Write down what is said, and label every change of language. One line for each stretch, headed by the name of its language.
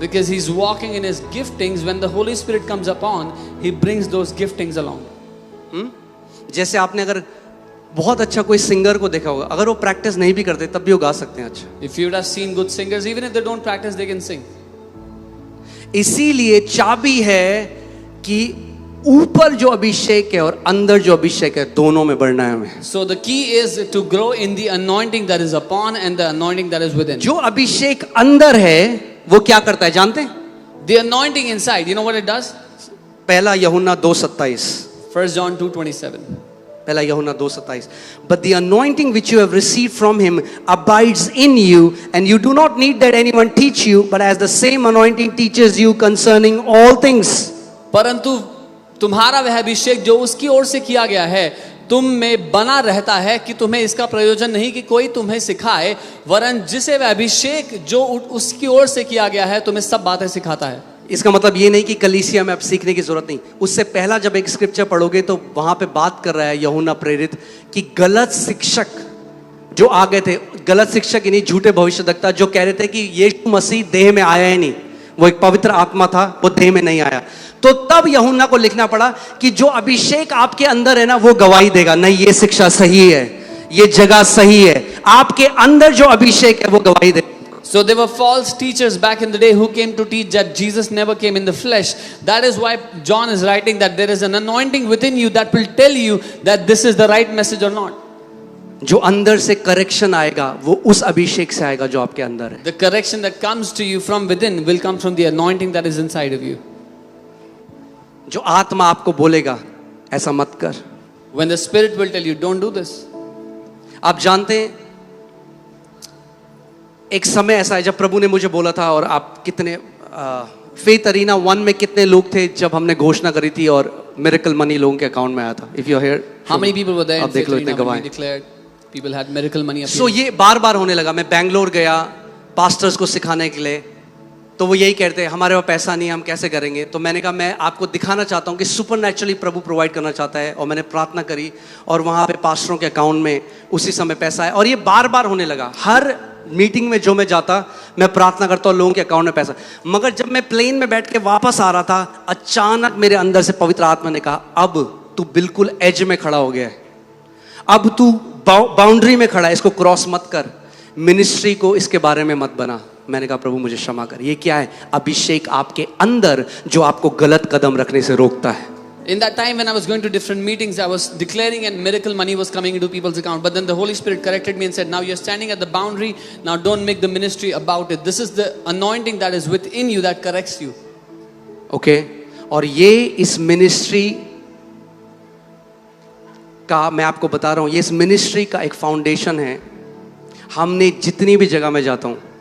English: Because he's walking in his giftings. When the Holy Spirit comes upon, he brings those giftings along.
Hindi: जैसे आपने अगर बहुत अच्छा कोई सिंगर को देखा होगा, अगर वो प्रैक्टिस नहीं भी करते तब भी वो गा सकते हैं अच्छा.
English: If you would have seen good singers, even if they don't practice, they can sing.
Hindi: इसीलिए चाबी है कि ऊपर जो अभिषेक है और अंदर जो अभिषेक है दोनों में बढ़ना है हमें.
English: So the key is to grow in the anointing that is upon and the anointing that is within.
Hindi: जो अभिषेक अंदर है वो क्या करता है जानते हैं?
English: The anointing inside, you know what it does?
Hindi: पहला यूहन्ना 2:27.
English: 1 John 2:27.
Hindi: पहला यूहन्ना 2:27.
English: But the anointing which you have received from him abides in you, and you do not need that anyone teach you, but as the same anointing teaches you concerning all things.
Hindi: परंतु तुम्हारा वह अभिषेक जो उसकी ओर से किया गया है तुम में बना रहता है कि तुम्हें इसका प्रयोजन नहीं कि कोई तुम्हें सिखाए, वरन जिसे वह अभिषेक जो उसकी ओर से किया गया है तुम्हें सब बातें सिखाता है. इसका मतलब ये नहीं कि कलीसिया में अब सीखने की जरूरत नहीं. उससे पहला जब एक स्क्रिप्चर पढ़ोगे तो वहां पे बात कर रहा है यूहन्ना प्रेरित कि गलत शिक्षक जो आ गए थे, गलत शिक्षक यानी झूठे भविष्यद्वक्ता जो कह रहे थे कि यीशु मसीह देह में आया ही नहीं, वो एक पवित्र आत्मा था, वो देह में नहीं आया. तो तब यूहन्ना को लिखना पड़ा कि जो अभिषेक आपके अंदर है ना वो गवाही देगा, नहीं ये शिक्षा सही है, ये जगह सही है. आपके अंदर जो अभिषेक है वो गवाही देगा.
English: So there were false teachers back in the day who came to teach that Jesus never came in the flesh. That is why John is writing that there is an anointing within you that will tell you that this is the right message or not.
Hindi: जो अंदर से correction आएगा वो उस अभिषेक से आएगा जो आपके अंदर है.
English: The correction that comes to you from within will come from the anointing that is inside of you.
Hindi: जो आत्मा आपको बोलेगा ऐसा मत कर.
English: When the Spirit will tell you, don't do this.
Hindi: आप जानते हैं एक समय ऐसा है जब प्रभु ने मुझे बोला था, और आप कितने फेथ अरीना 1 में कितने लोग थे जब हमने घोषणा करी थी और मिरेकल मनी लोगों के अकाउंट में आया था.
English: If you here, How many people were there?
Hindi: आप देख लो इतने गवाह.
English: Declared people had miracle money.
Hindi: सो ये बार बार होने लगा. मैं बैंगलोर गया पास्टर्स को सिखाने के लिए, तो वो यही कहते हैं हमारे पास पैसा नहीं है, हम कैसे करेंगे. तो मैंने कहा मैं आपको दिखाना चाहता हूँ कि सुपरनैचुरली प्रभु प्रोवाइड करना चाहता है. और मैंने प्रार्थना करी और वहाँ पे पास्टरों के अकाउंट में उसी समय पैसा है. और ये बार बार होने लगा. हर मीटिंग में जो मैं जाता मैं प्रार्थना करता हूँ लोगों के अकाउंट में पैसा. मगर जब मैं प्लेन में बैठ के वापस आ रहा था, अचानक मेरे अंदर से पवित्र आत्मा ने कहा अब तू बिल्कुल एज में खड़ा हो गया है, अब तू बाउंड्री में खड़ा है, इसको क्रॉस मत कर, मिनिस्ट्री को इसके बारे में मत बना. मैंने कहा प्रभु मुझे क्षमा कर. ये क्या है? अभिषेक आपके अंदर जो आपको गलत कदम रखने से रोकता है.
English: In that time when I was going to different meetings, I was declaring and miracle money was coming into people's account. But then the Holy Spirit corrected me and said, now you're standing at the boundary. Now don't make the ministry about it. This is the anointing that is within you that corrects you. Okay?
Hindi: और ये इस ministry का मैं आपको बता रहा हूँ, ये इस मिनिस्ट्री का एक फाउंडेशन है. हमने जितनी भी जगह में जाता हूँ,